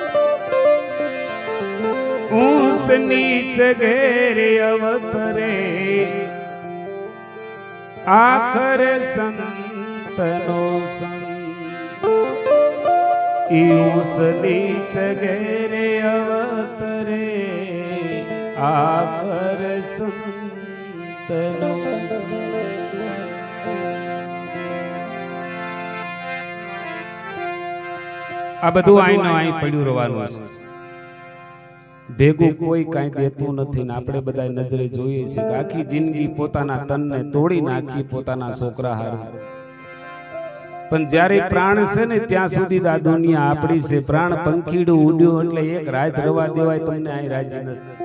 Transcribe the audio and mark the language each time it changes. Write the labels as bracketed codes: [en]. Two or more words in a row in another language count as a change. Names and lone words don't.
[gu] ऊंस नीच घेरे अवतरे आखर संतनो संग ऊंस नीच घेरे अवतरे आखर संतनो संग। आ બધું આઈનો આઈ પડ્યું રહેવાનું છે ભેગું કોઈ કાંઈ દેતું નથી ને આપણે બધા નજરે જોઈએ છે કે આખી જિંદગી પોતાના તનને તોડી નાખી પોતાના છોકરા હારું પણ જ્યારે પ્રાણ છે ને ત્યાં સુધી આ દુનિયા આપણી છે પ્રાણ પંખીડું ઉડ્યું એટલે એક રાત રવા દેવાય તમને આઈ રાજી નથી